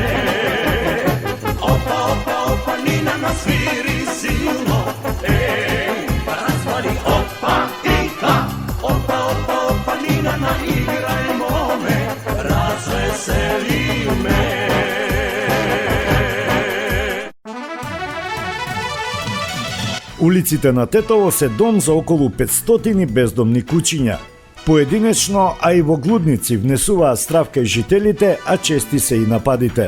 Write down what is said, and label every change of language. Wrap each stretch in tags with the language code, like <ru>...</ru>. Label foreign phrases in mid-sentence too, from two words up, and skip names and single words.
<mk>Опа, опа, опа, Нина, насвири силно, еј, развали опа, пипа, опа, опа, опа, Нина, наиграјмо ме, развесели ме. Улиците на Тетово се дом за околу 500 бездомни куќиња. Поединечно, а и во Глудници внесуваат страв кај жителите, а чести се и нападите.</mk>